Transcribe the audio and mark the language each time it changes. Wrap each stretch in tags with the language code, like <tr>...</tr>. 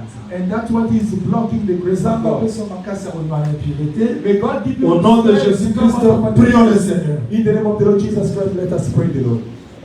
<en>And that's what is blocking the grace of God. May God give you</en> <fr>Au nom de Jésus-Christ, prions le Seigneur.</fr> <en>In the name of the Lord Jesus Christ, let us pray the Lord.</en>